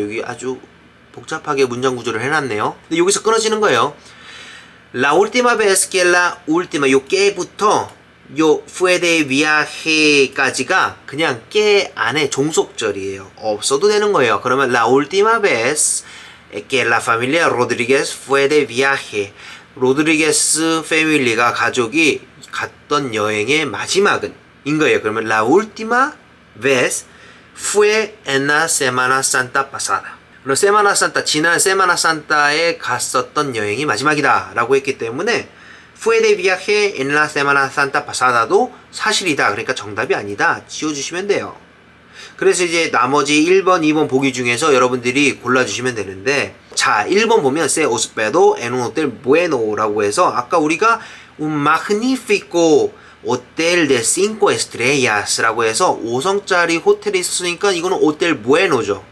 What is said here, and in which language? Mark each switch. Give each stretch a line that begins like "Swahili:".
Korean: 여기 아주 복잡하게 문장 구조를 해놨네요. 근데 여기서 끊어지는 거예요. La última vez que la última 요 que부터 요 fue de viaje 까지가 그냥 que 안에 종속절이에요. 없어도 되는 거예요.
Spanish: 그러면 la última vez que la familia Rodríguez fue de viaje 로드리게스 패밀리가 가족이 갔던 여행의 마지막은 인 거예요. 그러면 la última vez fue en la Semana Santa pasada.
Korean: 그럼 세마나 산타, 지난 세마나 산타에 갔었던 여행이 마지막이다 라고 했기 때문에 fue de viaje en la Semana Santa pasada 도 사실이다. 그러니까 정답이 아니다. 지워주시면 돼요. 그래서 이제 나머지 1번, 2번 보기 중에서 여러분들이 골라주시면 되는데 자, 1번 보면 se hospedó en un hotel bueno 라고 해서 아까 우리가 un magnífico 호텔 de 5 estrellas 라고 해서 5성짜리 호텔이 있었으니까 이거는 호텔 bueno죠.